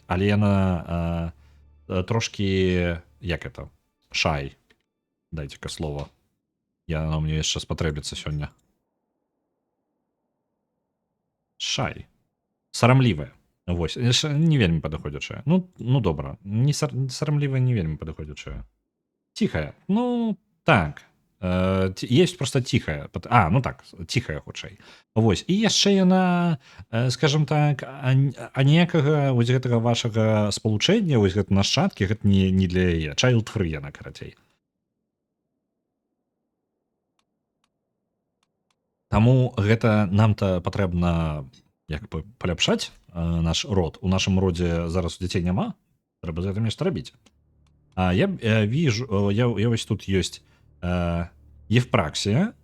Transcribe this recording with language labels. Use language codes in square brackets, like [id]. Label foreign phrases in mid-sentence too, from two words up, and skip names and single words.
[be] Але яна трошки, [ru] як это, [be] шай. [ru] Дайте-ка слово. [be] Яно мне яшчэ спатрэбіцца сёння. Шай. Сарамлівая. Вось, не вельмі падыходзячая. Ну добра, сарамлівая не вельмі падыходзячая. [ru] Тихая. Ну, так. Есть просто тихая. [be] Ну так, тихая хутчэй. Вось. І яшчэ яна, [ru] скажем так, [be] ніякага вось гэтага вашага спалучэння, вось гэта нашчадкі, гэта не для яе. Child-free яна, карацей. Таму гэта нам-то патрэбна як бы паляпшаць наш род. У нашым родзе зараз дзяцей няма. Трэба з гэтым нешта рабіць. [ru] Я вижу, [be] вось тут ёсць Евпраксія.